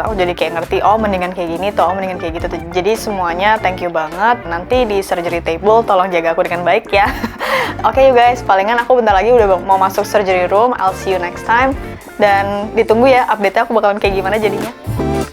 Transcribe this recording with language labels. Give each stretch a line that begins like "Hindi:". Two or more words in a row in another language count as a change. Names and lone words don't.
Indonesian: Aku jadi kayak ngerti, oh mendingan kayak gini tuh, oh mendingan kayak gitu tuh. Jadi semuanya
English: thank you
Indonesian: banget. Nanti di
English: surgery table
Indonesian: tolong jaga aku dengan baik ya. Oke
English: you guys,
Indonesian: palingan aku bentar lagi udah mau masuk
English: surgery room. I'll see you next time.
Indonesian: Dan ditunggu ya update-nya aku bakalan kayak gimana jadinya.